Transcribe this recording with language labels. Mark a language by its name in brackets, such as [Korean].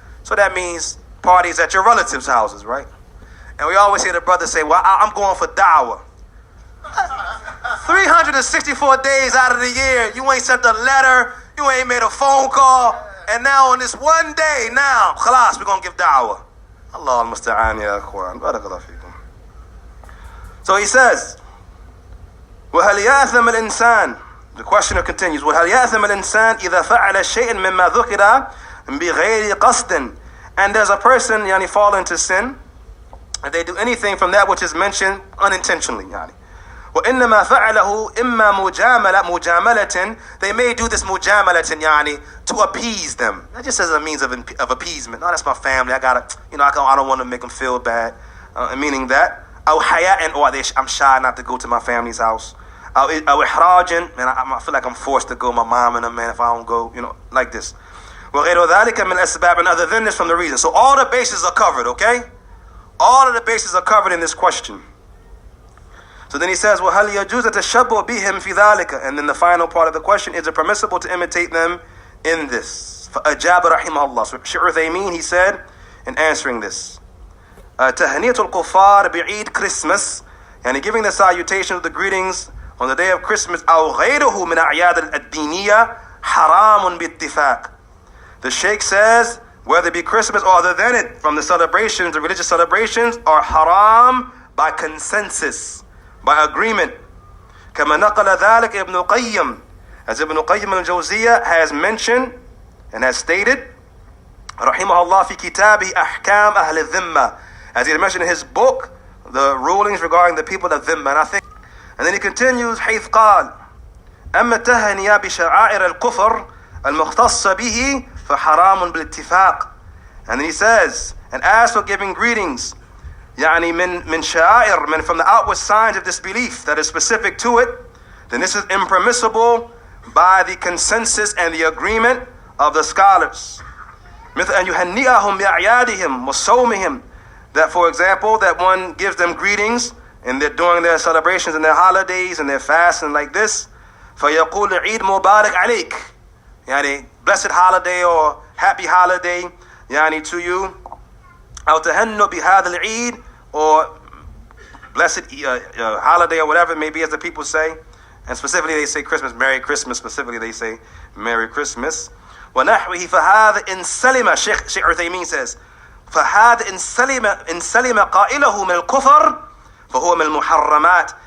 [English] So that means parties at your relatives' houses, right? And we always hear the brothers say, well, I'm going for da'wah. 364 days out of the year, you ain't sent a letter, you ain't made a phone call, and now on this one day, now, khalas, we're going to give da'wah. [Arabic] Allah al-musta'an ya akhwan. Barakallahu feekum. [English] So he says, [Arabic] وَهَلْ يَأْثَمَ الْإِنسَانِ, [English] the questioner continues, [Arabic] وَهَلْ يَأْثَمَ الْإِنسَانِ إِذَا فَعَلَ شَيْءٍ مِمَّا ذُكِرَ بِغَيْرِ قَصْدٍ. [English] And does a person fall into sin if they do anything from that which is mentioned unintentionally? [Arabic] وَإِنَّمَا فَعَلَهُ إِمَّا مُجَامَلَةٍ. [English] They may do this mujamalatin, to appease them. That just as a means of appeasement. No, that's my family. I don't want to make them feel bad. Meaning that. [Arabic] أو حياء, [English] or I'm shy not to go to my family's house. [Arabic] أو إحراجٍ, [English] man, I feel like I'm forced to go. My mom and them, man, if I don't go, like this. [Arabic] وغير ذلك من الأسباب, [English] and other than this from the reason. So all the bases are covered, okay? All of the bases are covered in this question. So then he says, [Arabic] وَهَلْ يَجُوزَ تَشَبُّهُ بِهِمْ فِي ذَلِكَ. [English] And then the final part of the question, is it permissible to imitate them in this? [Arabic] فَأَجَابَ رَحِمَهُ اللَّهِ. [English] So Shaykh Uthaymin, he said, in answering this, [Arabic] تهنئة الكفار بعيد [English] Christmas, and giving the salutations of the greetings on the day of Christmas, [Arabic] أو غيره من أعياد الدينية حرام باتفاق. [English] The Shaykh says, whether it be Christmas or other than it, from the celebrations, the religious celebrations, are haram by consensus, by agreement. [Arabic] كما نقل ذلك ابن قيم, [English] as Ibn Qayyim al-Jawziyah has mentioned and has stated, [Arabic] رحمه الله في كتابه أحكام أهل الذمة, [English] as he mentioned in his book, the rulings regarding the people of Dhimma. And then he continues, [Arabic] حيث قال أما التهنئة بشعائر الكفر المختصة به فحرام بالاتفاق. [English] And then he says, and as for giving greetings, [Arabic] من شعائر, [English] from the outward signs of disbelief that is specific to it, then this is impermissible by the consensus and the agreement of the scholars. [Arabic] مثل أن يهنئهم بأعيادهم وصومهم, [English] that for example, that one gives them greetings and they're doing their celebrations and their holidays and their fasting like this. [Arabic] فيقول عيد مبارك عليك, [English] blessed holiday or happy holiday to you. [Arabic] أو تهنئ بهذا العيد, [English] or blessed holiday or whatever it may be, as the people say. And specifically they say Christmas, Merry Christmas. Specifically they say Merry Christmas. [Arabic] ونحوه فهذا إن سلم, [English] Shaykh Uthaymin says, [Arabic] فهذا إن سلم قائله من الكفر فهو من المحرمات.